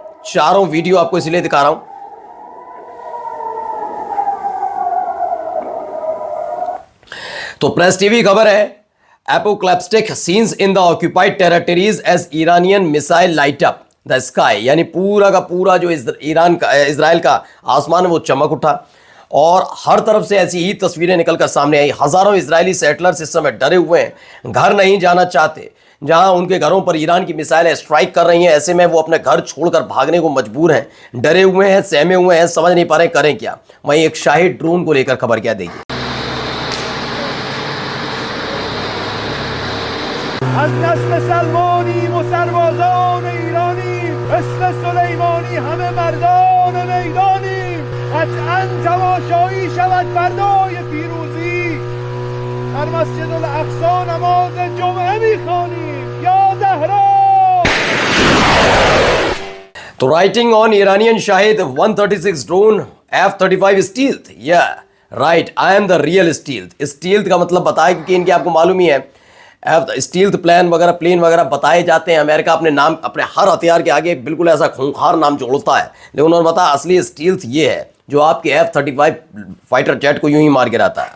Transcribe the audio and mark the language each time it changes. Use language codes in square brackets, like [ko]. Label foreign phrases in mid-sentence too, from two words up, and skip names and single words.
[hi] चारों वीडियो आपको इसलिए दिखा रहा हूं, तो प्रेस टीवी खबर है, [en] apocalyptic scenes in the occupied territories as Iranian missile light up the sky, [hi] यानी पूरा का पूरा जो इजराइल का आसमान है वो चमक उठा और हर तरफ से ऐसी ही तस्वीरें निकलकर सामने आई। हजारों इजरायली सेटलर्स इस समय डरे हुए हैं, घर नहीं जाना चाहते। जहां उनके घरों पर ईरान की मिसाइलें स्ट्राइक कर रही हैं, ऐसे में वो अपने घर छोड़कर भागने को मजबूर हैं, डरे हुए हैं, सहमे हुए हैं, समझ नहीं पा रहे करें क्या। वहीं एक शाही ड्रोन को लेकर खबर क्या देगी। [fa] از نسل سلمانیم و سربازان ایرانیم، مثل سلیمانی همه مردان میدانیم. قطعا تماشایی شود فردای پیروزی، در مسجد الاقصی نماز جمعه میخوانیم. یا زهرا. [en] तो writing on Iranian Shahed 136 drone F-35 stealth, yeah right, I am the real stealth. [hi] स्टील्थ का मतलब बताया, क्योंकि इनके आपको मालूम ही है [en] stealth plane [hi] वगैरह बताए जाते हैं। अमेरिका अपने नाम, अपने हर हथियार के आगे बिल्कुल ऐसा खूंखार नाम जोड़ता है, लेकिन उन्होंने बताया असली स्टील्थ ये है जो आपके F-35 [en] fighter jet [hi] को यूं ही मार गिराता है।